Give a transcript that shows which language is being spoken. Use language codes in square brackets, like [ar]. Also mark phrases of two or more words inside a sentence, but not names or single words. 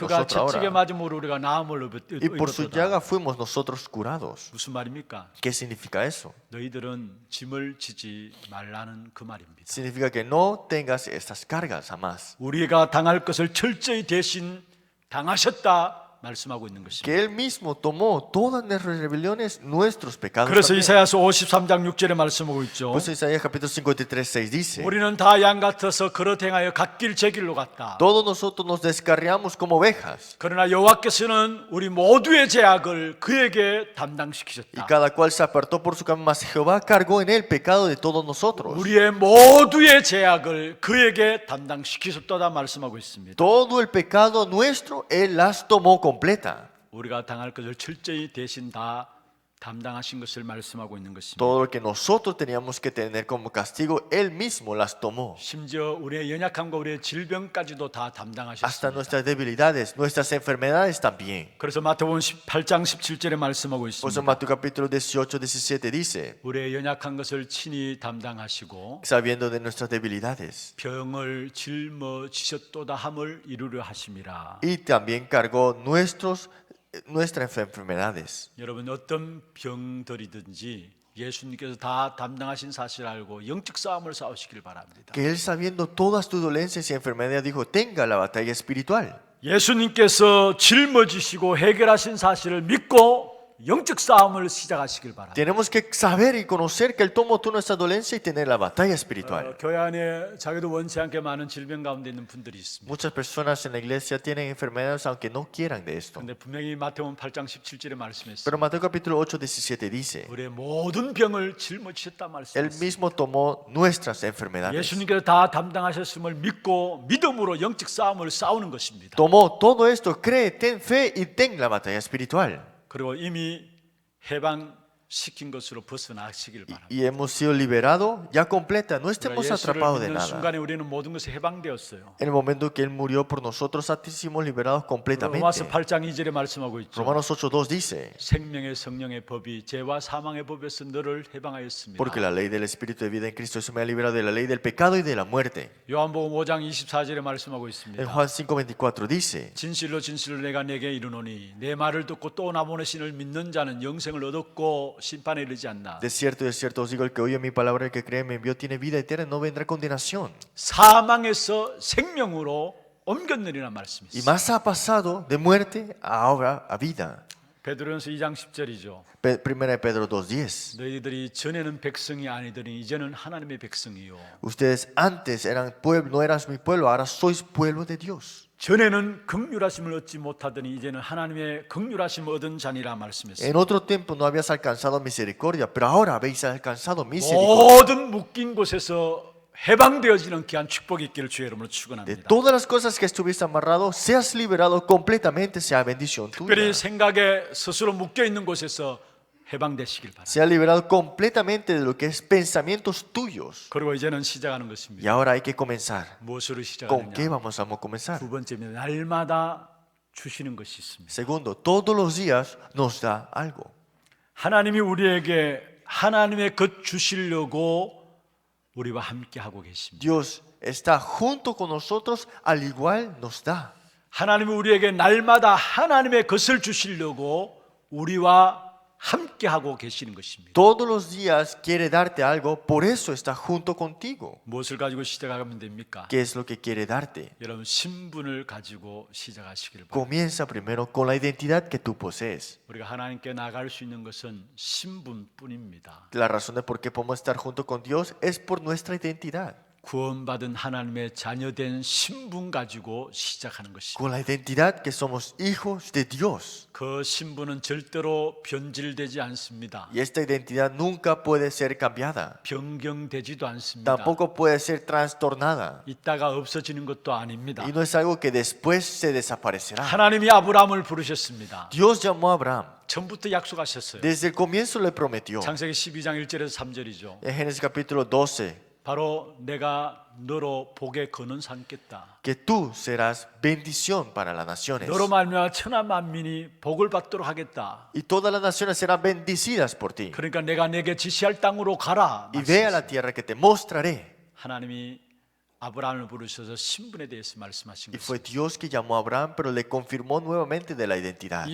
[ko] 그가 [es] nosotros [ko] 채찍에 [es] ahora. [ko] 맞음으로 우리가 나음을 [es] Y por su [ko] 입었도다. [es] llaga fuimos nosotros curados. [ko] 무슨 말입니까? [es] ¿Qué significa eso? [ko] 너희들은 짐을 지지 말라는 그 말입니다. [es] Significa que no tengas estas cargas jamás. [ko] 우리가 당할 것을 철저히 대신 당하셨다 말씀하고 있는 것입니다. [es] Que Él mismo tomó todas nuestras rebeliones, nuestros pecados. [ko] 그래서 [es] también. [ko] 이사야서 53장 6절에 말씀하고 있죠. [es] Pues Isaías capítulo 53, 6 dice: [ko] 우리는 다 양 같아서 걸어 행하여 갓길 제 길로 갔다. [es] todos nosotros nos descarriamos como ovejas, [ko] 그러나 여호와께서는 우리 모두의 죄악을 그에게 [es] y [ko] 담당시키셨다. [es] cada cual se apartó por su camino, mas Jehová cargó en él el pecado de todos nosotros. [ko] 우리의 모두의 죄악을 그에게 담당시키셨다 말씀하고 있습니다. [es] Todo el pecado nuestro, Él las tomó completa. [ko] 우리가 당할 것을 철저히 대신 다 담당하신 것을 말씀하고 있는 것입니다. [es] Todo lo que nosotros teníamos que tener como castigo, Él mismo las tomó. [ko] 심지어 우리의 연약함과 우리의 질병까지도 다 [es] Hasta [ko] 담당하셨습니다. [es] nuestras debilidades, nuestras enfermedades también. [ko] 그래서 마태복음 8장 17절에 말씀하고 [es] Por eso [ko] 있습니다. [es] Mateo capítulo 18, 17 dice: [ko] 우리의 연약한 것을 친히 담당하시고 [es] sabiendo de nuestras debilidades. [ko] 병을 짊어지셨도다 함을 이루려 하심이라. [es] Y también cargó nuestras enfermedades. [ko] 여러분 어떤 병들이든지 예수님께서 다 담당하신 사실을 알고 영적 싸움을 싸우시길 바랍니다. [es] Que Él, sabiendo todas tus dolencias y enfermedades, dijo: tenga la batalla espiritual. [ko] 예수님께서 짊어지시고 해결하신 사실을 믿고 영적 싸움을 시작하시길 바랍니다. [es] Tenemos que saber y conocer que Él tomó tú nuestra dolencia y tener la batalla espiritual. [ko] 교회 안에 자기도 원치 않게 많은 질병 가운데 있는 분들이 있습니다. [es] Muchas personas en la iglesia tienen enfermedades aunque no quieran de esto. [ko] 근데 분명히 마태복음 8장 17절에 말씀했어요. [es] Pero Mateo capítulo 8, 17 dice, [ko] 우리의 모든 병을 짊어지셨다 [es] Él [ko] 말씀했어요. [es] mismo tomó nuestras enfermedades. [ko] 예수님께서 다 담당하셨음을 믿고 믿음으로 영적 싸움을 싸우는 것입니다. [es] Tomó todo esto, cree, ten fe y ten la batalla espiritual. [ko] 그리고 이미 해방시킨 것으로 벗어나시길 바랍니다. [es] Y hemos sido liberados ya completa, no estemos [ko] 예수를 [es] atrapados de [ko] 믿는 [es] nada. [ko] 순간에 우리는 모든 것이 해방되었어요. [es] En el momento que Él murió por nosotros, fuimos liberados [ko] 로마서 [es] completamente. [ko] 8장 2절에 말씀하고 있죠. [es] Romanos 8:2 dice, [ko] 생명의 성령의 법이 죄와 사망의 법에서 너를 해방하였습니다. [es] porque la ley del Espíritu de vida en Cristo se me ha librado de la ley del pecado y de la muerte. [ko] 요한복음 5장 24절에 말씀하고 [es] En [ko] 있습니다. [es] Juan 5:24 dice, [ko] 진실로 진실로 내가 내게 이르노니 내 말을 듣고 또 나 보내신을 믿는 자는 영생을 얻었고 심판에 이르지 않나. [es] de cierto os digo, el que oye mi palabra, el que cree me envió, tiene vida eterna, no vendrá condenación. [ko] 사망에서 생명으로 옮겼느니라 말씀이 [es] Y [ko] 있어요. [es] más ha pasado de muerte ahora a vida. [ko] 베드로전서 2장 10절이죠. [es] Primera de Pedro 2:10. [ko] 너희들이 전에는 백성이 아니더니 이제는 하나님의 백성이요. [es] Ustedes antes eran pueblo, no eras mi pueblo, ahora sois pueblo de Dios. [ko] 전에는 긍휼하심을 얻지 못하더니 이제는 하나님의 긍휼하심을 얻은 자니라 말씀했어요. [es] En otro tiempo no habías alcanzado misericordia, pero ahora habéis alcanzado misericordia. [ko] 모든 묶인 곳에서 해방되어지는 귀한 축복이 있기를 주의 이름으로 [es] De [ko] 축원합니다. [es] todas las cosas que estuviste amarrado, seas liberado completamente, sea bendición [ko] 특별히 [es] tuya. [ko] 생각에 스스로 묶여 있는 곳에서 해방되시길 바랍니다. [es] Sea liberado completamente de lo que es pensamientos tuyos. [ko] 그리고 이제는 시작하는 [es] Y [ko] 것입니다. [es] ahora hay que comenzar. [ko] 무엇으로 [es] ¿Con qué [ko] 시작하느냐? [es] vamos a comenzar? [ko] 두 번째는 날마다 주시는 것이 있습니다. [es] Segundo, todos los días nos da algo. [ko] 하나님이 우리에게 하나님의 것 주시려고 우리와 함께 하고 계십니다. [es] Dios está junto con nosotros, al igual nos da. [ko] 하나님이 우리에게 날마다 하나님의 것을 주시려고 우리와 함께 하고 계시는 것입니다. [es] Todos los días quiere darte algo, por eso está junto contigo. [ko] 무엇을 가지고 시작하면 됩니까? [es] ¿Qué es lo que quiere darte? [ko] 여러분 신분을 가지고 시작하시길 바랍니다. [es] Comienza primero con la identidad que tú posees. [ko] 우리가 하나님께 나갈 수 있는 것은 신분뿐입니다. [es] La razón de por qué podemos estar junto con Dios es por nuestra identidad. [ko] 구원받은 하나님의 자녀된 신분 가지고 시작하는 것입니다. [es] Con la identidad que somos hijos de Dios. [ko] 그 신분은 절대로 변질되지 않습니다. [es] Y esta identidad nunca puede ser cambiada. [ko] 변경되지도 않습니다. [es] Tampoco puede ser trastornada. [ko] 있다가 없어지는 것도 아닙니다. [es] Y no es algo que después se desaparecerá. [ko] 하나님이 아브라함을 부르셨습니다. [es] Dios llamó a Abraham. [ko] 처음부터 약속하셨어요. [es] Desde el comienzo le prometió. [ko] 창세기 12장 1절에서 3절이죠. [es] En Génesis capítulo 12. [ko] 바로 내가 너로 복에 거는 삼겠다. [es] Que tú serás bendición para las naciones. [ko] 너로 말미암아 천하 만민이 복을 받도록 하겠다. [es] Y todas las naciones serán bendecidas por ti. [ko] 그러니까 내가 내게 지시할 땅으로 가라. [es] Y ve a la tierra que te mostraré. [ko] 하나님이 아브라함을 부르셔서 신분에 대해서 말씀하신 [es] Y [ko] 것입니다. [es] fue Dios que llamó a Abraham, pero le confirmó nuevamente de la identidad.